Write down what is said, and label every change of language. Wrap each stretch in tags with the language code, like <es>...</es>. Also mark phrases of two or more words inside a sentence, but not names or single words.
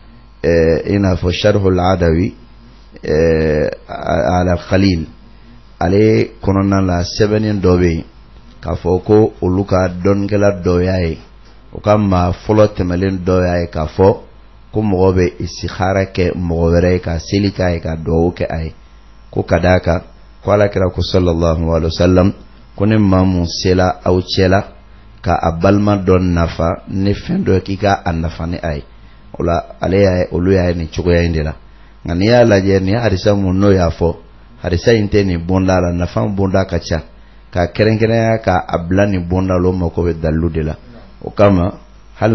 <bm>i n'a fɔ Sharhul Adawi ala Khalil ale kɔnɔna la sɛbɛnni dɔ bɛ yen k'a fɔ ko olu ka dɔnnikɛla dɔ y'a ye o ka maa fɔlɔ tɛmɛlen dɔ y'a ye k'a fɔ ko mɔgɔ bɛ istikhara kɛ mɔgɔ wɛrɛ ye ka seli k'a ye ka duwawu kɛ a ye ko ka d'a kan ko alakira ko</bm> <ar>صلى الله عليه وسلم</ar> <bm>ko ne maa mun sela aw cɛla ka a balima dɔ nafa ne fɛn dɔ k'i ka a nafa ni a ye o la olu y'a ye nin cogoya in de la nka n'i y'a lajɛ nin hadisa mun n'o y'a fɔ hadisa in tɛ nin bonda la nafa bonda ka ca ka kɛrɛnkɛrɛnya ka a bila nin bonda la o mako bɛ dalilu de la o kama hali</bm>